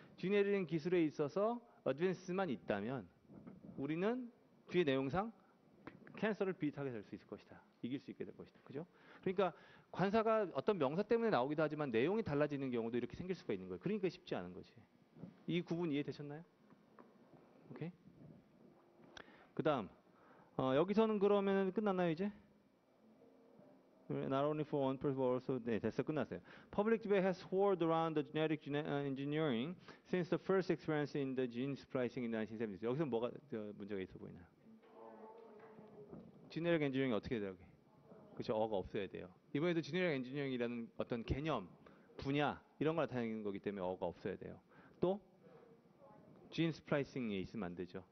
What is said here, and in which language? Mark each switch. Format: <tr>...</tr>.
<ko>쥐네리링 기술에 있어서 어드밴스만 있다면 우리는 뒤에 내용상 캔서를 비슷하게 될 수 있을 것이다. 이길 수 있게 될 것이다. 그죠? 그러니까 관사가 어떤 명사 때문에 나오기도 하지만 내용이 달라지는 경우도 이렇게 생길 수가 있는 거예요. 그러니까 쉽지 않은 거지. 이 구분 이해되셨나요? 오케이. 그 다음 여기서는 그러면 끝났나요 이제?</ko> <en>Not only for one person, but also</en> <ko>네, 됐어 끝났어요.</ko> <en>Public debate has swirled around the genetic engineering since the first experience in the gene splicing in 1970s.</en> <ko>여기서 뭐가 문제가 있어 보이나요? 지네릭 엔지니어링이 어떻게 돼요? 그렇죠. 어가 없어야 돼요. 이번에도 지네릭 엔지니어링이라는 어떤 개념, 분야 이런 걸 나타내는 거기 때문에 어가 없어야 돼요. 또 진 스플라이싱에 있으면 안 되죠.</ko>